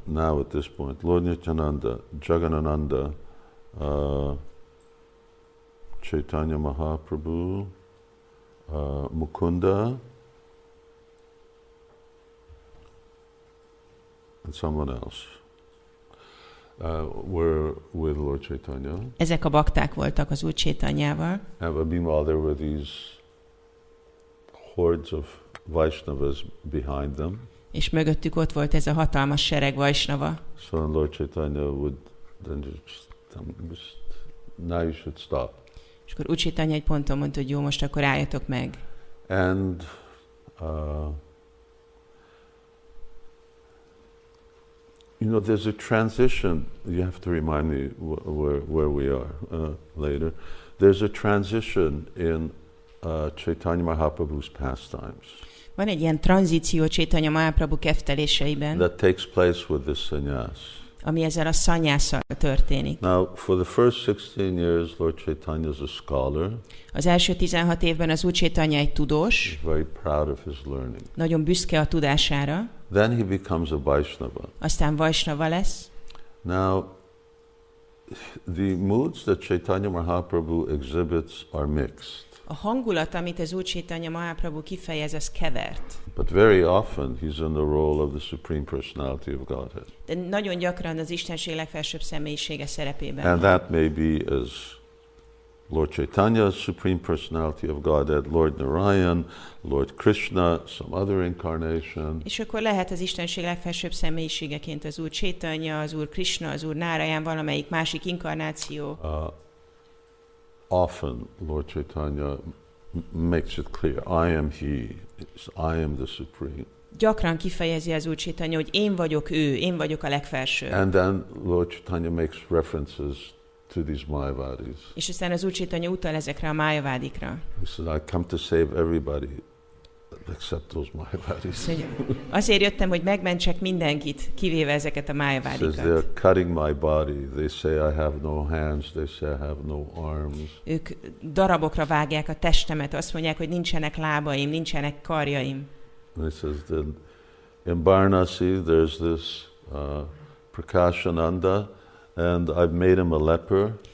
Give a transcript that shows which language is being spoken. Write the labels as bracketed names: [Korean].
[English] Now at this point, Lord Nityananda, Jagannananda, Caitanya Mahaprabhu, Mukunda, and someone else were with Lord Caitanya. [Hungarian] Ezek a bakták voltak az Úr Caitanyával. [English] And meanwhile, there were these hordes of Vaishnavas behind them. [Hungarian] És mögöttük ott volt ez a hatalmas sereg Vaishnava. [English] So Lord Caitanya would then just now you should stop. [Hungarian] És akkor Úr Caitanya egy ponton mondta, hogy jó, most akkor álljatok meg. [English] And there's a transition. You have to remind me where we are later. There's a transition in Caitanya Mahaprabhu's pastimes. [Hungarian] Van egy ilyen tranzíció Caitanya Mahaprabhu kefteléseiben, [English] that takes place with this sannyas. [Hungarian] ami ezzel a szanyásszal történik. [English] Now, for the first 16 years, Lord Caitanya is a scholar. [Hungarian] Az első 16 évben az Úr Caitanya egy tudós, [English] He's very proud of his learning. [Hungarian] nagyon büszke a tudására, [English] Then he becomes a Vaishnava. [Hungarian] aztán Vaishnava lesz. [English] Now, the moods that Caitanya Mahaprabhu exhibits are mixed. [Hungarian] A hangulat, amit az Úr Caitanya Mahaprabhu kifejez, az kevert. [English] But very often he's in the role of the Supreme Personality of Godhead. [Hungarian] De nagyon gyakran az Istenség legfelsőbb személyisége szerepében [English] And [Hungarian] van. [English] that may be as Lord Caitanya, Supreme Personality of Godhead, Lord Narayan, Lord Krishna, some other incarnation. [Hungarian] És akkor lehet az Istenség legfelsőbb személyiségeként az Úr Caitanya, az Úr Krishna, az Úr Narayan, valamelyik másik inkarnáció. [English] Often Lord Caitanya makes it clear, I am He, I am the Supreme. [Hungarian] Gyakran kifejezi az Úr Caitanya, hogy én vagyok ő, én vagyok a legfelső. [English] And then Lord Caitanya makes references to these Mayavadis. [Hungarian] És aztán az Úr Caitanya utal ezekre a májavádikra. [English] He said, I come to save everybody except those Mayavadis. [Hungarian] Azért jöttem, hogy megmentsek mindenkit, kivéve ezeket a májavádikat. [English] Says they're cutting my body. They say I have no hands. They say I have no arms. [Hungarian] Ők darabokra vágják a testemet, azt mondják, hogy nincsenek lábaim, nincsenek karjaim. [English] And he says that in Varanasi there's this Prakashananda, and I've made him a leper.